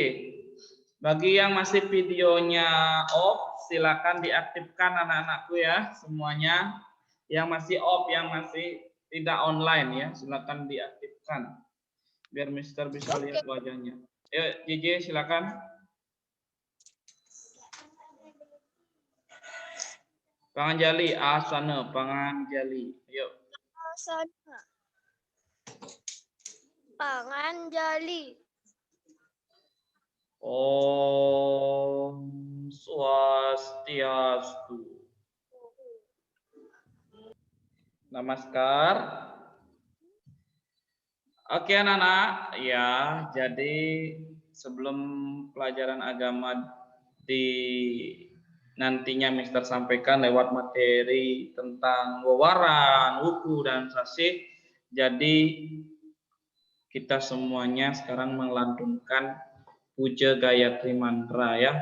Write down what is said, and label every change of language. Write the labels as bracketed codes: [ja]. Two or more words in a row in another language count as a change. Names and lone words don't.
[id] Bagi yang masih videonya off, silakan diaktifkan anak-anakku ya semuanya. Yang masih off, yang masih tidak online ya, silakan diaktifkan biar Mister bisa lihat wajahnya. Ayo JJ silakan. Panganjali, asana, Panganjali. Ayo. Asana. Panganjali. [ban] Om Swastiastu. [id] Namaskar. Oke anak-anak, ya jadi sebelum pelajaran agama di nantinya Mister sampaikan lewat materi tentang wewaran, wuku, dan sasih, jadi kita semuanya sekarang melantunkan Puja Gayatri Mantra ya.